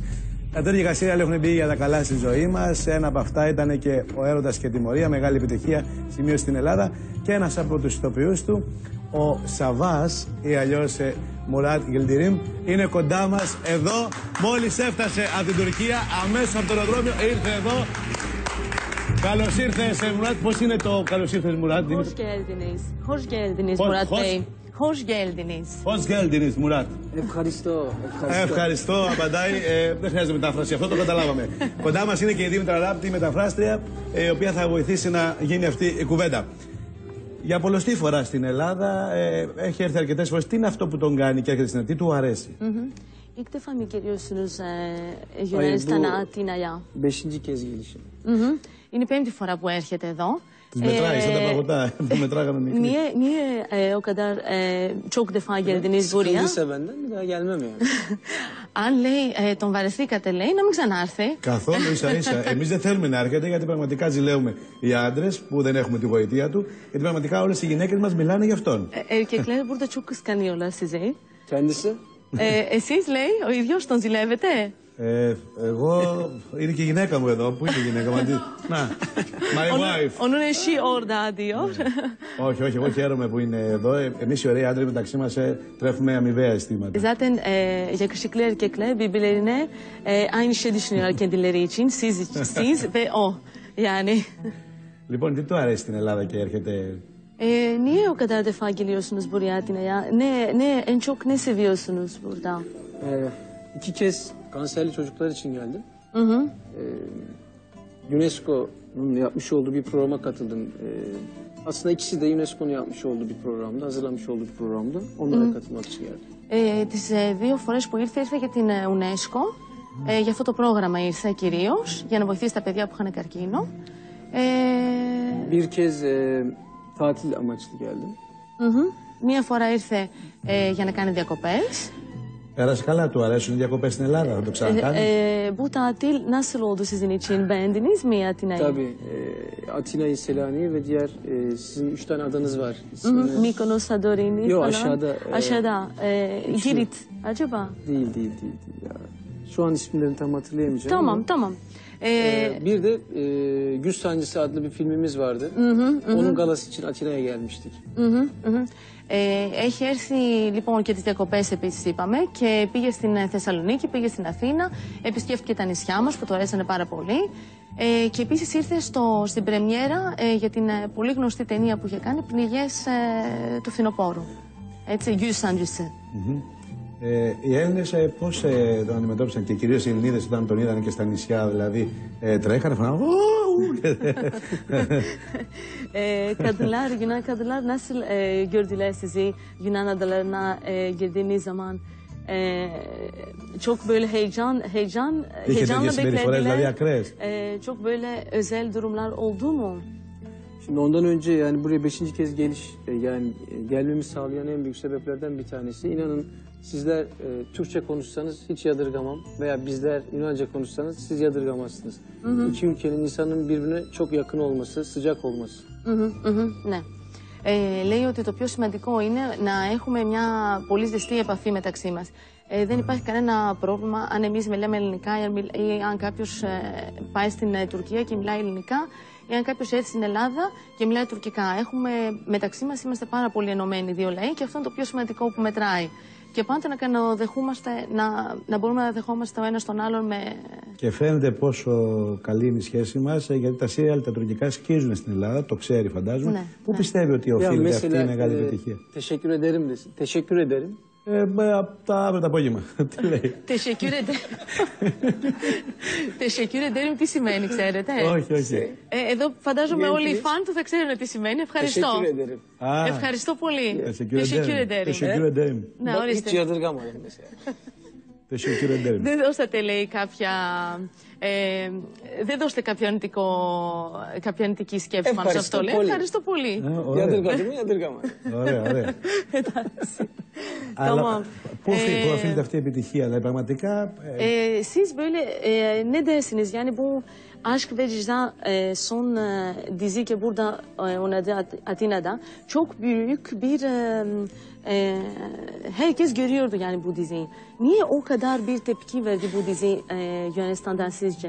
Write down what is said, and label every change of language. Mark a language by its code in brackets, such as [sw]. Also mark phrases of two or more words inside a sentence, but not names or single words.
[el] Τα τέτοια σύριαλ έχουν μπει για τα καλά στη ζωή μας. Ένα από αυτά ήταν και ο Έρωτας και Τιμωρία, μεγάλη επιτυχία σημείωσε στην Ελλάδα. Και ένας από τους ηθοποιούς του, ο Σαββάς ή αλλιώς Μουράτ Γελντιρίμ, είναι κοντά μας εδώ. Μόλις έφτασε από την Τουρκία, αμέσως από το αεροδρόμιο ήρθε εδώ. Καλώς ήρθες, Μουράτ. Πώς είναι το καλώς ήρθες, Μουράτ? [tr] Hoş geldiniz Murat Bey. Hoş geldiniz. Hoş geldiniz, Murat. [el] Ευχαριστώ. Ευχαριστώ, απαντάει. Δεν χρειάζεται μετάφραση, αυτό το καταλάβαμε. Κοντά μας είναι και η Δήμητρα Ράπτη, η μεταφράστρια, η οποία θα βοηθήσει να γίνει αυτή η κουβέντα. Για πολλωστή φορά στην Ελλάδα, έχει έρθει αρκετές φορές. Τι είναι αυτό που τον κάνει και έρχεται στην Ελλάδα, τι του αρέσει? [tr] İlk defa mı geliyorsunuz Yunanistan'a, Atina'ya? 5. kez gelişim. [el] Είναι η πέμπτη φορά που έρχεται εδώ. Τις μετράει, σαν τα παγωτά, που μετράγαμε μικρή. [tr] Niye o kadar çok defa geldiniz buraya? Sıkıldıysa benden bir daha gelmem yani. [el] Αν λέει τον βαρεθήκατε, λέει, να μην ξανάρθει. Καθόλου ίσα ίσα. Εμείς δεν θέλουμε να έρχεται, γιατί πραγματικά ζηλεύουμε οι άντρες που δεν έχουμε τη γοητεία του. Γιατί πραγματικά όλες οι γυναίκες μας μιλάνε για αυτόν. [tr] Erkekler burada çok kıskanıyorlar sizi. Kendisi? [el] Εσείς, λέει, ο ίδιος τον ζηλεύετε? Εγώ, είναι και η γυναίκα μου εδώ. Πού είναι η γυναίκα μου? Να, [en] my wife. [tr] Onun eşi orada diyor. [el] Όχι, όχι, εγώ χαίρομαι που είναι εδώ. Εμείς οι ωραίοι άντρες μεταξύ μας τρέφουμε αμοιβαία αισθήματα. [tr] Zaten yakışıklı erkekler birbirlerine aynı şey düşünüyorlar kendileri için. Siz ve o. Yani. [el] Λοιπόν, τι του αρέσει στην Ελλάδα και έρχεται? [tr] Niye o kadar defa geliyorsunuz buraya Atina'ya? En çok ne seviyorsunuz burada? 2 kez kanserli çocuklar için geldim. UNESCO'nun yapmış olduğu bir programa katıldım. Aslında ikisi de UNESCO'nun yapmış olduğu bir programdı, hazırlamış olduğu bir programdı. Onlara katılmak için geldim. [el] Τις 2 φορές που ήρθε για την UNESCO. Για αυτό το πρόγραμμα ήρθε κυρίως, για να βοηθήσει τα παιδιά που είχαν καρκίνο. [tr] Bir kez tatil amaçlı geldim. [el] Μία φορά ήρθε για να κάνει diyakopes. Πέρασε καλά, του αρέσουν οι διακοπές στην Ελλάδα, θα το ξανακάνει? [tr] Bu tatil nasıl oldu sizin için? Beğendiniz mi Atina'yı? Tabii. Atina'yı, Selanik'i ve diğer sizin 3 tane adanız var. Mykonos, Santorini Yok, falan. aşağıda. Aşağıda. Girit acaba? Değil ya. Şu an isimlerini tam hatırlayamayacağım. Tamam. Bir de Güz Sancısı adlı bir filmimiz vardı. Onun galası için Atina'ya gelmiştik. [el] Έχει έρθει λοιπόν και τις διακοπές επίσης είπαμε και πήγε στην Θεσσαλονίκη, πήγε στην Αθήνα, επισκέφθηκε τα νησιά μας που του αρέσανε πάρα πολύ και επίσης ήρθε στην πρεμιέρα για την πολύ γνωστή ταινία που είχε κάνει, Πνιγές του Φθινοπόρου. Έτσι, Güz Sancısı. Οι Έλληνες πώς τον αντιμετώπισαν και κυρίως οι Ελληνίδες όταν τον είδαν και στα νησιά, δηλαδή τρέχανε, φωνάγανε. [tr] Yunan kadınlar nasıl gördüler sizi Yunan adalarına girdiğiniz zaman? Çok böyle heyecanla beklediler. Çok böyle özel durumlar oldu mu? Şimdi ondan önce yani buraya 5. kez gelmemi sağlayan en büyük sebeplerden bir tanesi, inanın sizler Türkçe konuşsanız hiç yadırgamam veya bizler Yunanca konuşsanız siz yadırgamazsınız. İki ülkenin insanın birbirine çok yakın olması, sıcak olması. [el] Ναι. Λέει ότι το πιο σημαντικό είναι να έχουμε μια πολύ ζεστή επαφή μεταξύ μας. Δεν υπάρχει κανένα πρόβλημα αν εμείς μιλάμε ελληνικά ή αν κάποιος πάει στην Τουρκία και μιλάει ελληνικά ή αν κάποιος έρθει στην Ελλάδα και μιλάει τουρκικά. Μεταξύ μας είμαστε πάρα πολύ ενωμένοι 2 λαοί και αυτό είναι το πιο σημαντικό που μετράει. Και πάντα να μπορούμε να δεχόμαστε ο ένας τον άλλον με... Και φαίνεται πόσο καλή είναι η σχέση μας, γιατί τα σύριαλ τα τουρκικά σκίζουν στην Ελλάδα, το ξέρει φαντάζομαι. Ναι, Πού πιστεύει ότι οφείλεται αυτή η μεγάλη επιτυχία? [tr] Teşekkür ederim desin. Teşekkür ederim. [el] Αύριο το απόγευμα. Τι λέει? [tr] Teşekkür ederim [el] τι σημαίνει, ξέρετε? Όχι. Εδώ φαντάζομαι όλοι οι φαν του θα ξέρουν τι σημαίνει. Ευχαριστώ. Ευχαριστώ πολύ. [tr] Teşekkür ederim. Hiç yadırgamadım mesela. Teşekkür ederim. [el] Δεν δώσατε, λέει, δεν δώσετε κάποια αρνητική σκέψη πάνω σε αυτό. Λέει. Ευχαριστώ πολύ. [tr] Yadırgadım mı yadırgamadım. [el] Ωραία. Εντάξει. Αλλά πώς οφείλεται αυτή η επιτυχία, δηλαδή πραγματικά... [tr] Siz böyle ne dersiniz? Yani bu Aşk ve Ceza son dizi ki burada oynadı Atina'da çok büyük bir herkes görüyordu yani bu diziyi. Niye o kadar bir tepki verdi bu dizi Yunanistan'dan sizce?